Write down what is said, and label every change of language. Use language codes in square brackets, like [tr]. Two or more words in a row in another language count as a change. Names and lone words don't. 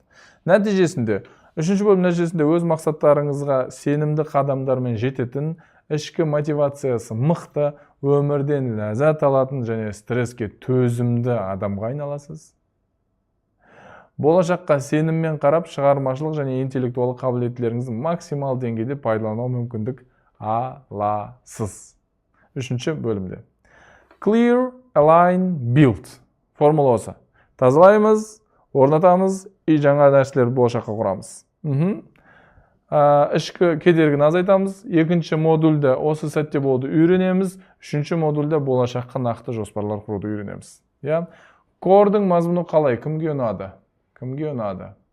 [kk] Нәтижесінде, үшінші бөлім нәтижесінде өз мақсаттарыңызға сенімді қадамдармен жететін, ішкі мотивациясы мықты, өмірден ләззат алатын және стресске төзімді адамға айналасыз. Болашаққа сеніммен қарап, шығармашылық және интеллектуалдық қабілеттілеріңізді максимал деңгейде пайдалану мүмкіндік аласыз. Үшінші бөлімде. [en] Clear, align, build. [kk] Формула осы. Тазалаймыз, орнатамыз, жаңа нәрселерді болашаққа құрамыз. Ішкі кедергіні азайтамыз. Екінші модульде осы сәтте болуды үйренеміз. Үшінші модульде болашаққа нақты жоспарлар құруды үйренеміз. Кордың мазмұны қалай? Кімге ұнады? Кімге ұнады?